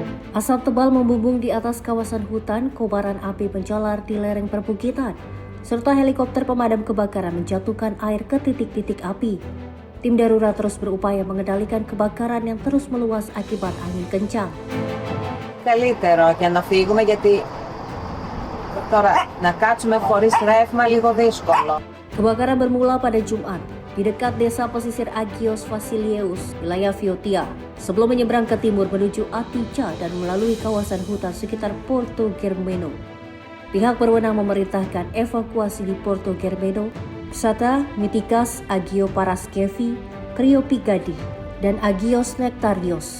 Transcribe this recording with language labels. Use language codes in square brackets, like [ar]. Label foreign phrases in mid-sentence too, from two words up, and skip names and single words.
[id] Asap tebal membumbung di atas kawasan hutan, kobaran api menjalar di lereng perbukitan, serta helikopter pemadam kebakaran menjatuhkan air ke titik-titik api. Tim darurat terus berupaya mengendalikan kebakaran yang terus meluas akibat angin kencang. [el] Καλύτερο και να φύγουμε γιατί τώρα να κάτσουμε χωρίς ρεύμα λίγο δύσκολο. [id] Kebakaran bermula pada Jumat di dekat desa pesisir Agios Vasileios, wilayah Viotia, sebelum menyeberang ke timur menuju Atica dan melalui kawasan hutan sekitar Porto Germano. Pihak berwenang memerintahkan evakuasi di Porto Germano, Sata, Mitikas, Agio Paraskevi, Kriopigadi, dan Agios Nektarios.